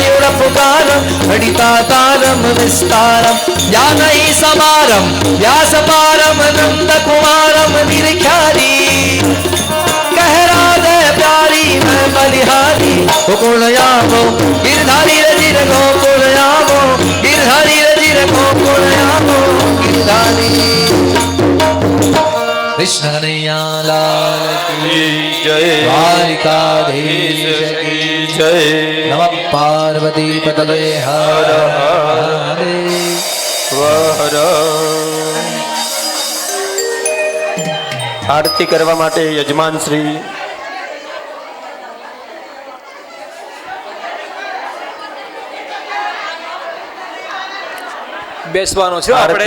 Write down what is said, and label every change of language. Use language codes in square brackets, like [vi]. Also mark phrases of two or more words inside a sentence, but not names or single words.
[hi] पुकारम घटिता तारम विस्तारम ज्ञानई समारम व्यासपारम नंद कुमारम निरख्यारी कह राधे प्यारी मैं बलिहारी गोकुल यावो गिरधारी रजिर गोकुल यावो गिरधारी रजिर गोकुल यावो गिरधारी। कृष्ण कन्हैया लाल की जय द्वारिकाधीश की जय [sa] नमः पार्वती पतये हर हर [gu] વર આરતી કરવા માટે યજમાન શ્રી બેસવાનો છે આપણે